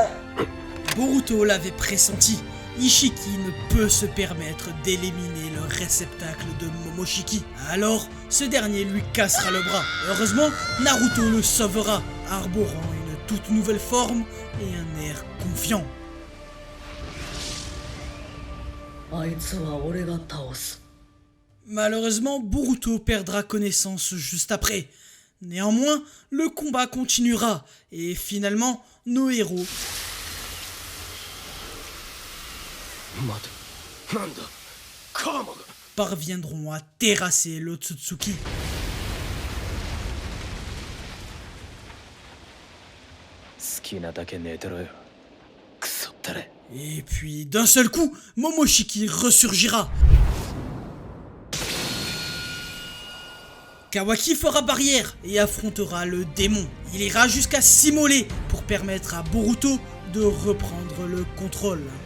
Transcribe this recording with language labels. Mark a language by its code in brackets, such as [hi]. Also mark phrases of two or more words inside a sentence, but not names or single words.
[fr] Boruto l'avait pressenti. Ishiki ne peut se permettre d'éliminer le réceptacle de Momoshiki. Alors, ce dernier lui cassera le bras. Heureusement, Naruto le sauvera, arborant une toute nouvelle forme et un air confiant. [ja] あいつは俺が倒す。 [fr] Malheureusement, Boruto perdra connaissance juste après. Néanmoins, le combat continuera et finalement, nos héros [ja] 待て、なんだ、カーマが。 [fr] parviendront à terrasser l'Otsutsuki. [ja] 好きなだけ寝てろよ、クソったれ。 [fr] Et puis, d'un seul coup, Momoshiki ressurgira. Kawaki fera barrière et affrontera le démon. Il ira jusqu'à s'immoler pour permettre à Boruto de reprendre le contrôle.